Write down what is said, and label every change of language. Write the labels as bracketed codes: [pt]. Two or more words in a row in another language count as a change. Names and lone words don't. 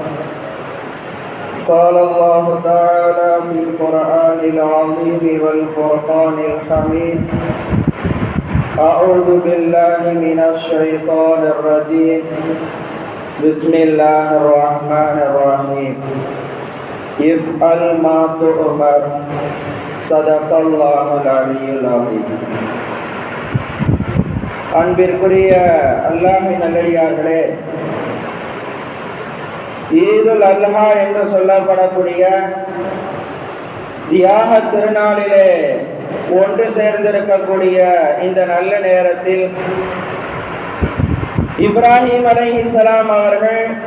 [ar] قال الله تعالى في القرآن العظيم والفرقان الحميد أعوذ بالله من الشيطان الرجيم بسم الله الرحمن الرحيم افعل ما تؤمر صدق الله العلي العظيم. [ta] அன்பிற்குரிய அல்லாஹ்வின் நல்லடியார்களே, [ar] عيد الأضحى [ta] என்று சொல்லப்படக்கூடிய தியாக திருநாளிலே ஒன்று சேர்ந்திருக்கக்கூடிய இந்த நல்ல நேரத்தில் இப்ராஹிம் அலைஹிஸ்ஸலாம் அவர்கள்